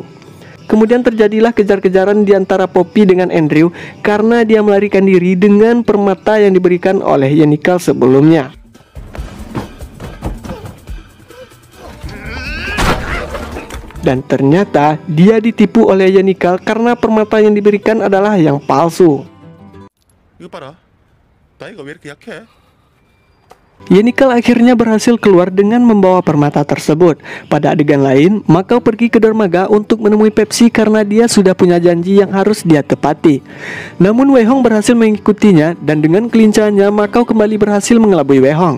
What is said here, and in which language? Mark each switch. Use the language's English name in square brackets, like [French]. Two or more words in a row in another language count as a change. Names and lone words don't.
[Indonesian] Kemudian terjadilah kejar-kejaran di antara Poppy dengan Andrew karena dia melarikan diri dengan permata yang diberikan oleh Yenikal sebelumnya. Dan ternyata dia ditipu oleh Yenikal karena permata yang diberikan adalah yang palsu. [Korean] 이거 봐라. 나이가 왜 이렇게 약해? [Indonesian] Yenikal akhirnya berhasil keluar dengan membawa permata tersebut. Pada adegan lain, Macau pergi ke dermaga untuk menemui Pepsi karena dia sudah punya janji yang harus dia tepati. Namun Wei Hong berhasil mengikutinya dan dengan kelincahannya Macau kembali berhasil mengelabui Wei Hong.